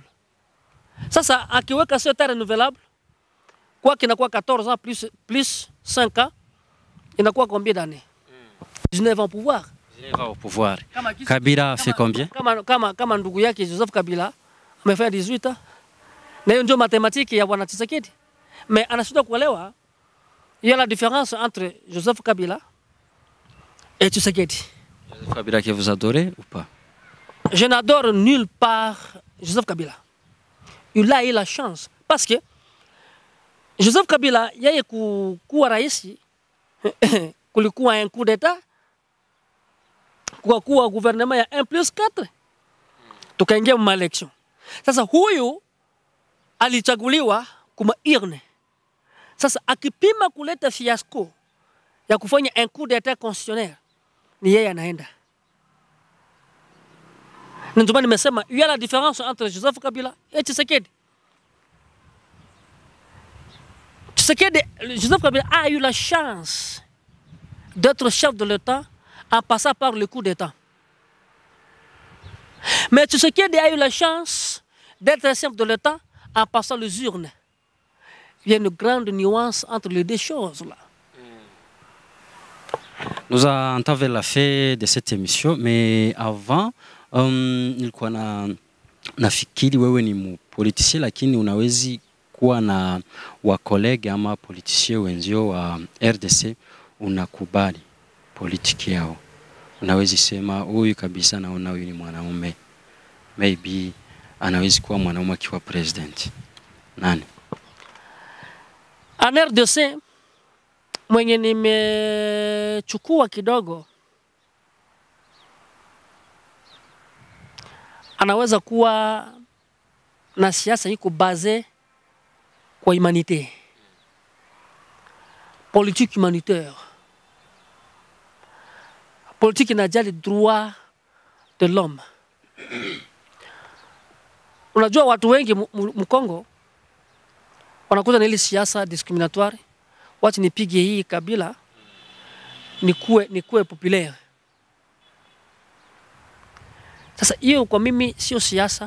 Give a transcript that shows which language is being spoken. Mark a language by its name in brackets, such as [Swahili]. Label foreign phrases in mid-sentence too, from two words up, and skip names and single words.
[Swahili] Sasa akiweka [French] 7 ans renouvelable, [Swahili] kwa kinakuwa [French] 14 ans plus 5 ans, inakuwa combien d'années? 19 ans au pouvoir. 19 ans au pouvoir. Kabila a fait combien? [Swahili] Kama ndugu yake Joseph Kabila amefanya 18 ans. Na hiyo ndio mathématique ya bwana Tshisekedi. [French] Mais [Swahili] anashindwa kuelewa [French] il y a la différence entre Joseph Kabila et Tshisekedi. Joseph Kabila que vous adorez ou pas? Je n'adore nulle part Joseph Kabila. Il a eu la chance. Parce que Joseph Kabila, [Swahili] yeye kuwa raisi, kulikuwa [French] un coup d'état, [Swahili] kuwa gouvernement ya 1+4, tukaingia mu election. Sasa huyu alichaguliwa kuma urne. Sasa akipima kuleta fiasco ya kufanya [French] un coup d'état constitutionnel, [Swahili] ni yeye anaenda. Ndio nimesema [French] il y a la différence entre Joseph Kabila et Tshisekedi. Joseph Kabila a eu la chance d'être chef de l'État en passant par le coup d'État. Mais Tshisekedi a eu la chance d'être chef de l'État en passant les urnes. Il y a une grande nuance entre les deux choses là. Nous avons vers la fin de cette émission, mais avant, [Swahili] nilikuwa nafikiri wewe ni politicien lakini unawezi kuwa na wakolege ama politicien wenzio wa RDC unakubali politiki yao. Unawezi sema huyu kabisa naona huyu ni mwanaume. Maybe anawezi kuwa mwanaume akiwa president. Nani? En RDC mwenye nimechukua kidogo anaweza kuwa na siasa iko basé kwa humanité. [French] Politique humanitaire. Politique inajali droit de l'homme. [Swahili] Unajua watu wengi Mkongo wanakuja na ile siasa discriminatoire. Wacha nipige hii kabila nikuwe populaire. Sasa hiyo kwa mimi sio siasa.